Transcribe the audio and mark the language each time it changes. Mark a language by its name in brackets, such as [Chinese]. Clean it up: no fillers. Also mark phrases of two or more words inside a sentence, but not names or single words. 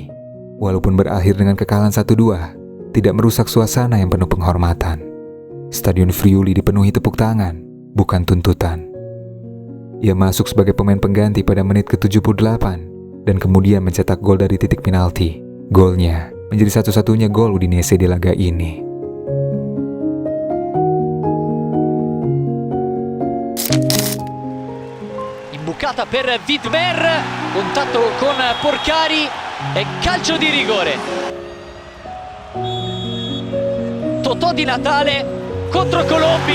[Indonesian] Walaupun berakhir dengan kekalahan 1-2, tidak merusak suasana yang penuh penghormatan. Stadion Friuli dipenuhi tepuk tangan, bukan tuntutan. Ia masuk sebagai pemain pengganti pada menit ke-78 dan kemudian mencetak gol dari titik penalti. Golnya menjadi satu-satunya gol Udinese di laga ini. [Italian] Imbucata per Vidmer, contatto con Porcari e calcio di rigore. Totò Di Natale contro Colombi.